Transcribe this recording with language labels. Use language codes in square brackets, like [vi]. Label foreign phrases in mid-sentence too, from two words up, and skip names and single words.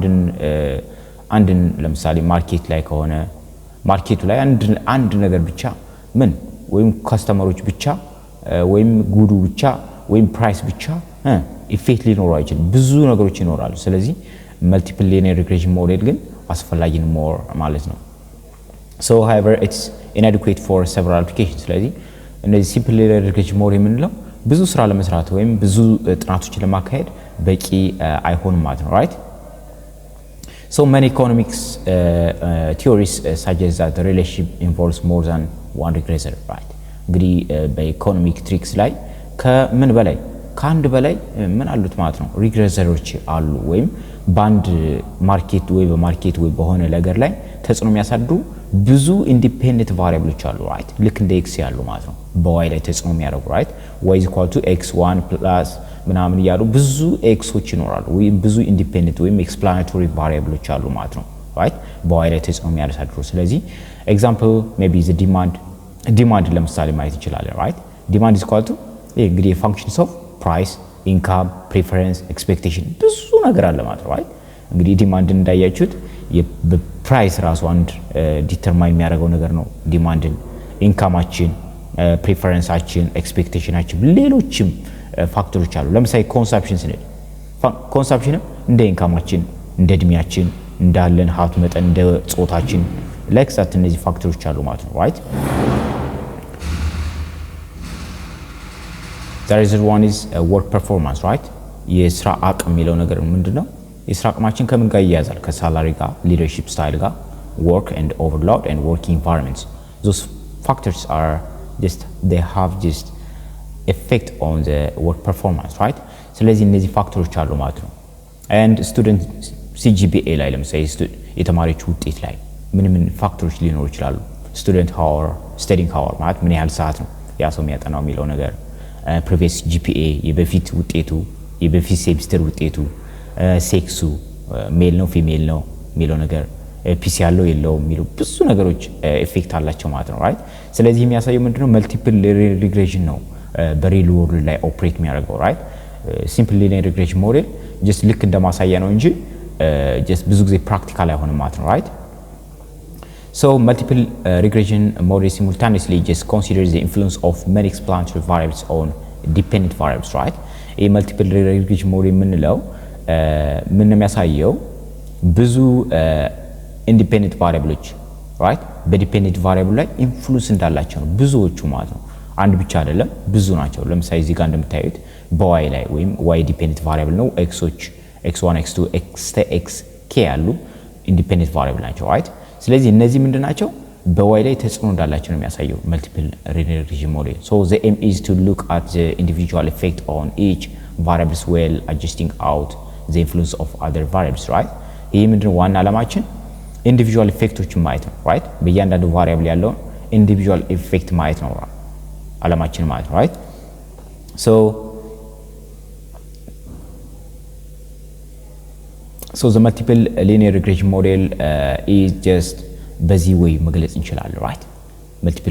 [am] አንድን ለምሳሌ ማርኬት ላይ ከሆነ ማርኬቱ ላይ አንድ ነገር ብቻ ምን ወይም ካስተመሮች ብቻ ወይም ጉዱ ብቻ ወይም ፕራይስ ብቻ ኢፌክት ሊኖረው አይችልም ብዙ ነገሮች ይኖራሉ ስለዚህ [en] multiple linear regression model [am] ግን አስፈላጊ ነው more ማለት ነው [en] so however it's inadequate for several applications [am] ስለዚህ እነዚህ [en] simple linear regression model [am] የምንለው ብዙ ስራ ለመስራት ወይም ብዙ ጥናቶችን ለማካሄድ በቂ አይሆንም ማለት ነው right [en] so many economics theories suggest that the relationship involves more than one regressor right [am] እንግዲህ በኢኮኖሚክ ትሪክስ ላይ ከምን በላይ ከአንድ በላይ ምን አሉት ማለት ነው ሪግሬሰሮች አሉ ወይም ባንድ ማርኬት ወይ በማርኬት ወይ በሆነ ነገር ላይ ተጽዕኖ የሚያሳድሩ ብዙ [en] independent variables [am] አሉ ራይት ልክ እንደ x ያሉ ማለት ነው በy ላይ ተጽዕኖ የሚያደርጉ ራይት y = x1 + ምናምን ያሉ ብዙ xዎች ይኖራሉ ወይ ብዙ ኢንዲፔንደንት ወይም [en] explanatory variables [am] አሉ ማለት ነው ራይት በy ላይ ተጽዕኖ የሚያሳድሩ ስለዚህ [en] example maybe the demand [am] ለምሳሌ ማየት እንችላለን ራይት ዲማንድ = እንግዲህ [en] functions of price income preference expectation [am] ብዙ ነገር አለ ማለት ነው right እንግዲህ ዲማንድ እንዳያችሁት የፕራይስ ራሱ አንድ ዲተርማይን የሚያደርገው ነገር ነው ዲማንድን ኢንካማችን ፕሪፈረንሳችን ኤክስፔክቴሽናችን ሌሎችም ፋክተሮች አሉ ለምሳሌ ኮንሰፕሽን ስንል ኮንሰፕሽን እንደ ኢንካማችን እንደ እድሜያችን እንዳለን ሀብት መጠን እንደ ጾታችን ለክሳት እነዚህ ፋክተሮች አሉ ማለት ነው right [en] there is one is work performance right [am] የስራ አቅም የሚለው ነገር ምንድነው የስራ አቅማችን ከምን ጋር ይያዛል ከሳላሪ ጋር [en] leadership style ጋር work and overload and working environments those factors are just they have just effect on the work performance right [am] ስለዚህ እነዚህ ፋክተሮች አሉ ማለት ነው [en] and student CGPA [am] ላይ ለምሳሌ የተማሪዎች ውጤት ላይ ምን ፋክተሮች ሊኖሩ ይችላሉ [en] student hour studying hour [am] ማለት ምን ያህል ሰዓት ነው ያ ሰው የሚያጠናው የሚለው ነገር [en] previous GPA [am] የበፊት ውጤቱ የበፊት ሴሚስተር ውጤቱ ሴክሱ ሜል ነው ፊሜል ነው የሚለው ነገር ፒሲ ያለው የለው የሚለው ብዙ ነገሮች ኢፌክት አላቸው ማለት ነው ራይት ስለዚህ የሚያሳየው ምንድነው [en] multiple regression [am] ነው በሪል ወርልድ ላይ ኦፕሬት የሚያደርገው ራይት [en] simple linear regression model just [am] ልክ እንደማሳያ ነው እንጂ ጀስት ብዙ ጊዜ ፕራክቲካል አይሆንም ማለት ነው ራይት [en] So multiple regression model simultaneously just considers the influence of many explanatory variables on dependent variables, right? A multiple regression model [am] ምንለው ምን የሚያሳየው ብዙ [en] independent variables, right? [am] በዲፔንደንት variable ላይ ኢንፍሉዌንስ እንዳላቸው ነው ብዙዎቹ ማለት ነው አንድ ብቻ አይደለም ብዙ ናቸው ለምሳሌ እዚህ ጋር እንደምታዩት በy ላይ ወይም [en] y dependent variable [am] ነው xዎች x1 x2 xk ያሉ [en] independent variable [am] ናቸው right? ስለዚህ እነዚህ ምንድናቸው በy ላይ ተጽዕኖ እንዳላቸው ነው የሚያሳየው [en] multiple regression model so the aim is to look at the individual effect on each variables while adjusting out the influence of other variables right [am] ይሄ ምንድነው ዋና ዓላማችን [en] individual effectoችን ማየት ነው right [am] በእያንዳንዱ variable ያለው ኢንዲቪጁዋል ኢፌክት ማየት ነው አለማችን ማለት ነው [en] right so the multiple linear regression model is just [am] በዚህ ወይ መግለጽ እንችላለን [en] right multiple